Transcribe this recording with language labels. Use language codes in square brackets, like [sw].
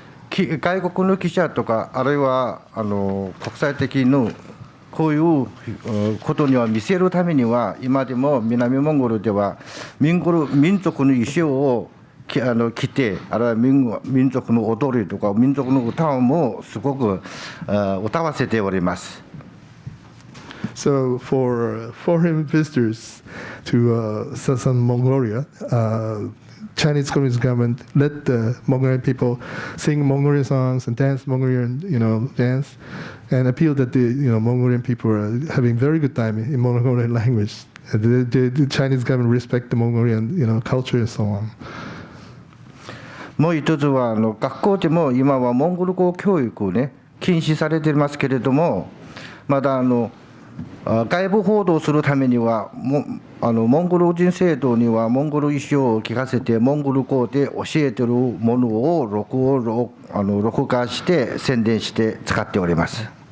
[ja] 外国の記者とか、あるいは国際的のこういうことには見せるためには、今でも南モンゴルでは民族の衣装を着て、あるいは民族の踊りとか民族の歌もすごく歌わせております。 [en] So for foreign visitors to southern Mongolia, Chinese Communist government let the Mongolian people sing Mongolian songs and dance Mongolian, dance, and appeal that the Mongolian people are having very good time in Mongolian language. The Chinese government respect the Mongolian, culture and so on. [ja] もう一つは学校でも今はモンゴル語教育をね禁止されていますけれども、まだ外部報道するためにはモンゴル人生徒にはモンゴル衣装を聞かせてモンゴル語で教えているものを録画して宣伝して使っております。